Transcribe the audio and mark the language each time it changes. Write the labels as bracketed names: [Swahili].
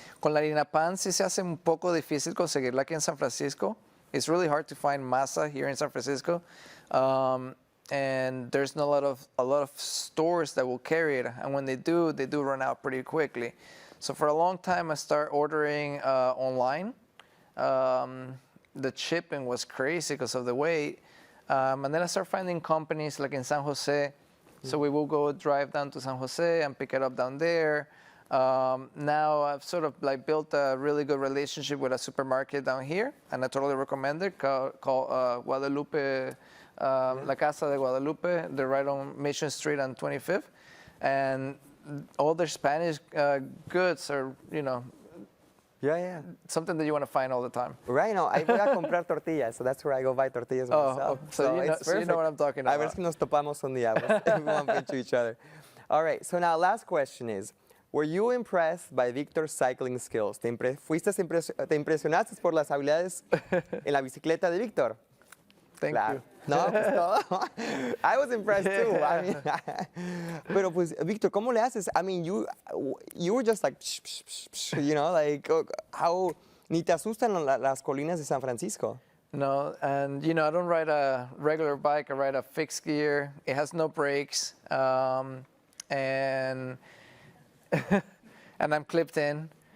[Spanish] Con la harina pan sí se hace un poco difícil conseguirla aquí en San Francisco. [English] It's really hard to find masa here in San Francisco. And there's not a lot of stores that will carry it. And when they do run out pretty quickly. So for a long time, I started ordering online. The shipping was crazy because of the weight. And then I started finding companies like in San Jose. So we will go drive down to San Jose and pick it up down there. Now I've sort of like built a really good relationship with a supermarket down here, and I totally recommend it, called Guadalupe, La Casa de Guadalupe. They're right on Mission Street on 25th. And all their Spanish goods are, you know, something that you want to find all the time. Right, no, I [Spanish] voy a comprar tortillas, [English] so that's where I go buy tortillas myself. So you know what I'm talking about. [Spanish] A ver si nos topamos un día. [English] We won't into each other. All right, so now last question is, were you impressed by Victor's cycling skills? [Spanish] ¿Te impresionaste por las habilidades en la bicicleta de Víctor? [English] Thank you. [Spanish] No, pues todo. [English] I was impressed too. I mean, [Spanish] pero pues, Victor, ¿cómo le haces? [English] I mean, you were just like, you know, like, how, [Spanish] ni te asustan las colinas de San Francisco. [English] No, and you know, I don't ride a regular bike. I ride a fixed gear. It has no brakes, and and I'm clipped in.